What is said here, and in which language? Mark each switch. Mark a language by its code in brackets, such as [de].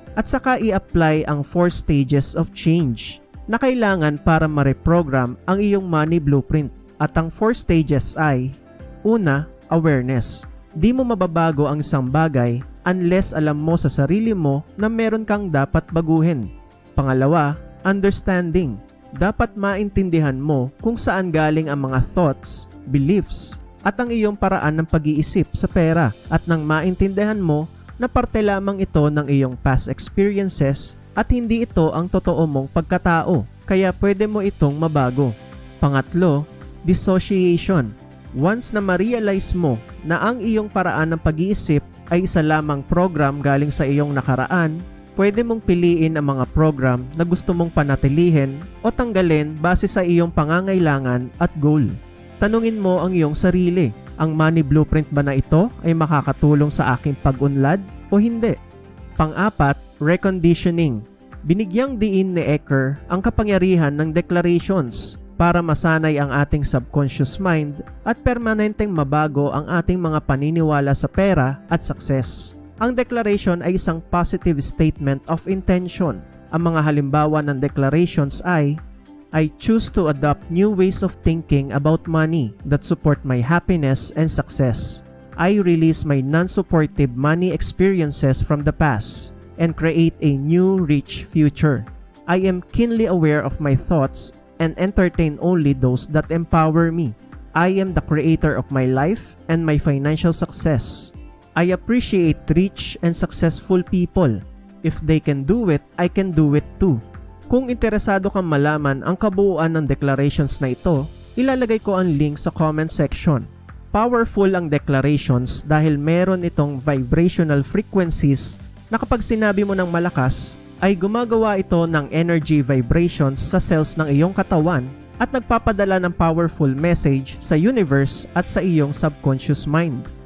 [tl] At saka i-apply ang 4 stages of change na kailangan para ma-reprogram ang iyong money blueprint. At ang 4 stages ay: una, awareness. Di mo mababago ang isang bagay unless alam mo sa sarili mo na meron kang dapat baguhin. Pangalawa, understanding. Dapat maintindihan mo kung saan galing ang mga thoughts, beliefs, at ang iyong paraan ng pag-iisip sa pera, at nang maintindihan mo na parte lamang ito ng iyong past experiences at hindi ito ang totoo mong pagkatao, kaya pwede mo itong mabago. Pangatlo, dissociation. Once na ma-realize mo na ang iyong paraan ng pag-iisip ay isa lamang program galing sa iyong nakaraan, pwede mong piliin ang mga program na gusto mong panatilihin o tanggalin base sa iyong pangangailangan at goal. Tanungin mo ang iyong sarili, ang money blueprint ba na ito ay makakatulong sa aking pag-unlad o hindi? Pang-apat, reconditioning. Binigyang diin ni Eker ang kapangyarihan ng declarations para masanay ang ating subconscious mind at permanenteng mabago ang ating mga paniniwala sa pera at success. Ang declaration ay isang [en] positive statement of intention. [tl] Ang mga halimbawa ng declarations ay: [en] I choose to adopt new ways of thinking about money that support my happiness and success. I release my non-supportive money experiences from the past and create a new rich future. I am keenly aware of my thoughts and entertain only those that empower me. I am the creator of my life and my financial success. I appreciate rich and successful people. If they can do it, I can do it too. [tl] Kung interesado kang malaman ang kabuuan ng declarations na ito, ilalagay ko ang link sa comment section. Powerful ang declarations dahil meron itong vibrational frequencies na kapag sinabi mo ng malakas, ay gumagawa ito ng energy vibrations sa cells ng iyong katawan at nagpapadala ng powerful message sa universe at sa iyong subconscious mind.